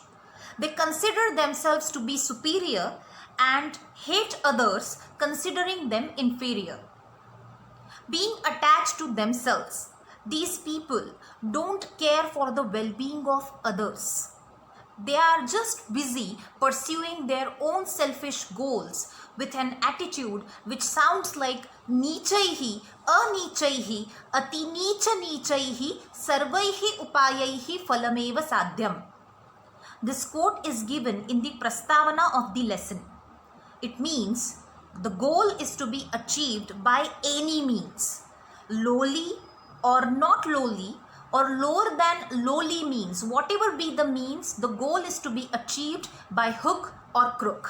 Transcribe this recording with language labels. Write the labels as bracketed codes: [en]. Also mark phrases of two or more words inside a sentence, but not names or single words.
[en] They consider themselves to be superior and hate others, considering them inferior. Being attached to themselves, these people don't care for the well-being of others. They are just busy pursuing their own selfish goals with an attitude which sounds like Nichaihi, Anichaihi, Ati Nicha Nichaihi, Sarvaihi Upayaihi Falameva Sadhyam. This quote is given in the Prastavana of the lesson. It means the goal is to be achieved by any means, lowly or not lowly, or lower than lowly means. Whatever be the means, the goal is to be achieved by hook or crook.